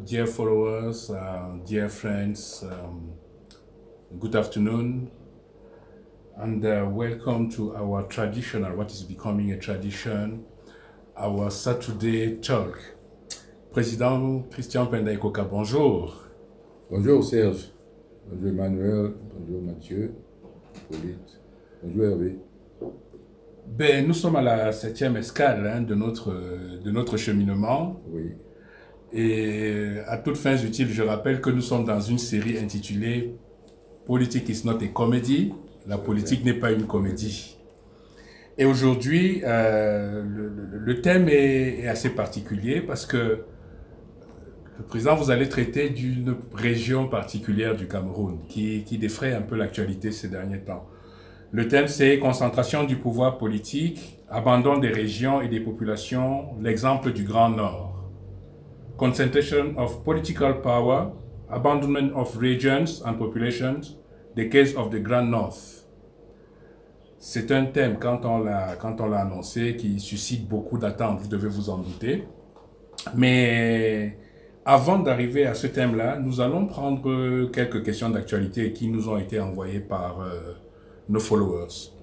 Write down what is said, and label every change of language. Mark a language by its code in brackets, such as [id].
[en] Dear followers, dear friends, good afternoon, and welcome to our traditional, what is becoming a tradition, our Saturday talk. [fr] Président Christian Penda Ikoka, bonjour. Bonjour Serge, bonjour Emmanuel, bonjour Mathieu, Hippolyte, bonjour Hervé. Ben, nous sommes à la 7e escale hein, de notre cheminement. Oui. Et à toutes fins utiles, je rappelle que nous sommes dans une série intitulée [en] Politics is not a comedy. [fr] La politique n'est pas une comédie. Et aujourd'hui, le thème est assez particulier parce que le président, vous allez traiter d'une région particulière du Cameroun qui défraie un peu l'actualité ces derniers temps. Le thème, c'est concentration du pouvoir politique, abandon des régions et des populations, l'exemple du Grand Nord. [en] Concentration of political power, abandonment of regions and populations, the case of the Grand North. [fr] C'est un thème, quand on l'a annoncé, qui suscite beaucoup d'attentes, vous devez vous en douter. Mais avant d'arriver à ce thème-là, nous allons prendre quelques questions d'actualité qui nous ont été envoyées par nos followers.